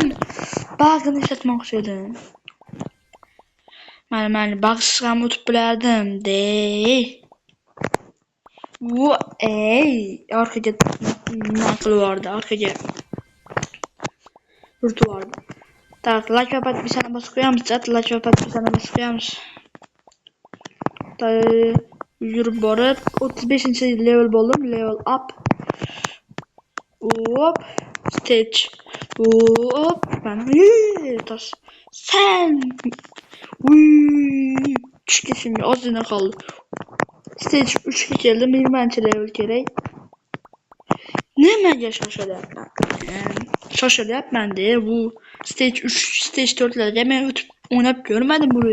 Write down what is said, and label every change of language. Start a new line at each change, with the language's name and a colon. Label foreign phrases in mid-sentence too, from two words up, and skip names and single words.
Uzbek: Bug'ini ishlatmoqchi edim. Mana bug'siz ham o'tib bilardim, orqaga nima qilib yubordi, orqaga yurtib yubordi. Tak, like va podpisani bosib qo'yamiz, yurib borib 35-level bo'ldim,
English: level up.
Uzbek: Hop, stage. Hop, mana sen tushga shunga ozgina qoldi. Stage 3 ga keldim, 20-level kerak. Nimaga shoshilyapman-da, bu stage 3, stage 4larga men o'ynab ko'rmadim buni.